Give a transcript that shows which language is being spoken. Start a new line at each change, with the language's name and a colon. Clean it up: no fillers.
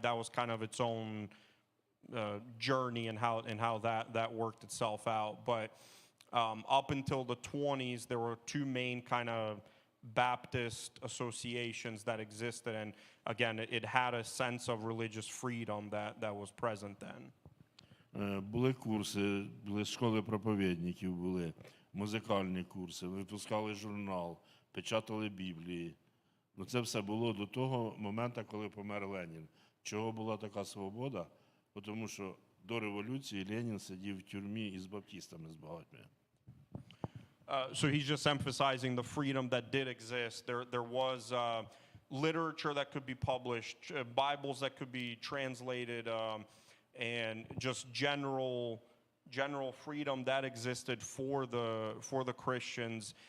English: That was kind of its own journey and how that worked itself out. But up until the 1920s, there were two main kind of Baptist associations that existed, and again, it had a sense of religious freedom that was present then.
Ukrainian: Були курси, були школи проповідників, були музикальні курси, випускали журнал, печатали Біблії. Ну, це все було до того моменту, коли помер Ленін. Чого була така свобода? Тому що до революції Ленін сидів в тюрмі із баптистами, з багатьма.
English: So he's just emphasizing the freedom that did exist. There was literature that could be published, Bibles that could be translated, and just general freedom that existed for the Christians.